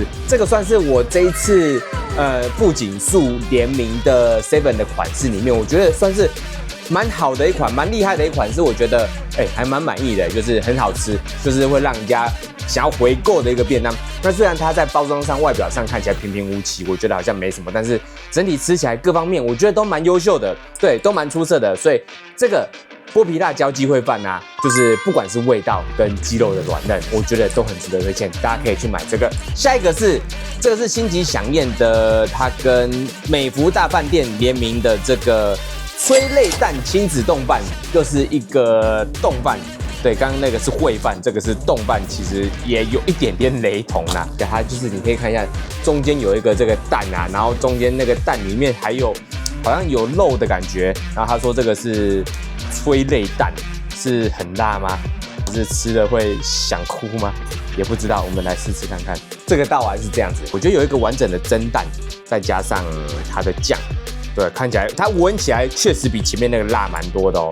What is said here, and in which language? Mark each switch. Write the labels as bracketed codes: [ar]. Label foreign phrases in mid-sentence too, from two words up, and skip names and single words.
[zh] 這個算是我這一次富錦樹聯名的 Seven 的款式裡面，我覺得算是蠻好的一款，蠻厲害的一款，是我覺得還蠻滿意的，就是很好吃，就是會讓人家想要回購的一個便當。那雖然它在包裝上、外表上看起來平平無奇，我覺得好像沒什麼，但是整體吃起來各方面，我覺得都蠻優秀的，对，都蠻出色的。所以這個剝皮辣椒雞燴飯啊，就是不管是味道跟雞肉的軟嫩，我覺得都很值得推薦，大家可以去買這個。下一個是這個是星級饗宴的，它跟美福大飯店聯名的這個催淚蛋親子丼飯，又是一個丼飯。對，剛剛那個是燴飯，這個是丼飯，其實也有一點點雷同啦。對，它就是你可以看一下，中間有一個這個蛋啊，然後中間那個蛋裡面還有好像有肉的感覺。然後他說這個是催淚蛋，是很辣嗎？是吃了會想哭嗎？也不知道，我們來試試看看。這個道丸是這樣子，我覺得有一個完整的蒸蛋，再加上它的醬，對，看起來它聞起來確實比前面那個辣蠻多的哦。